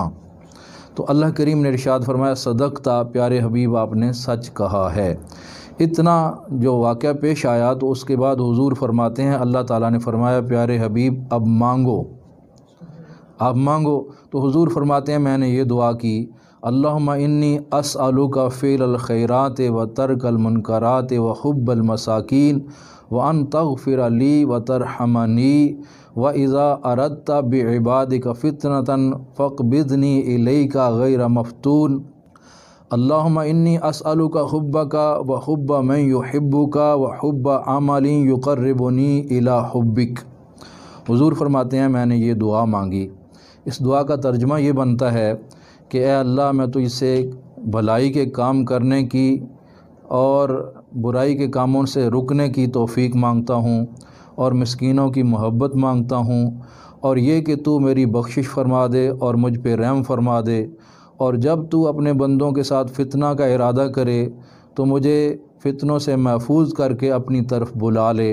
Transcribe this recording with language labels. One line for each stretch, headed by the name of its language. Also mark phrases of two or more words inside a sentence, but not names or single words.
Urdu: تو اللہ کریم نے ارشاد فرمایا صدقتا، پیارے حبیب آپ نے سچ کہا ہے۔ اتنا جو واقعہ پیش آیا تو اس کے بعد حضور فرماتے ہیں اللہ تعالیٰ نے فرمایا پیارے حبیب اب مانگو، آپ مانگو۔ تو حضور فرماتے ہیں میں نے یہ دعا کی
Arabic: اللہم انی اسألک فعل الخیرات و ترک المنکرات و حب المساکین وان تغفر لی و ترحمنی واذا اردت بعبادک فتنۃ فاقبضنی الیک غیر مفتون اللہم انی اسألک حبک و حب من یحبک و حب عمل یقربنی الی حبک۔
Urdu: حضور فرماتے ہیں میں نے یہ دعا مانگی۔ اس دعا کا ترجمہ یہ بنتا ہے کہ اے اللہ میں تجھ سے بھلائی کے کام کرنے کی اور برائی کے کاموں سے رکنے کی توفیق مانگتا ہوں اور مسکینوں کی محبت مانگتا ہوں، اور یہ کہ تو میری بخشش فرما دے اور مجھ پہ رحم فرما دے، اور جب تو اپنے بندوں کے ساتھ فتنہ کا ارادہ کرے تو مجھے فتنوں سے محفوظ کرکے اپنی طرف بلا لے.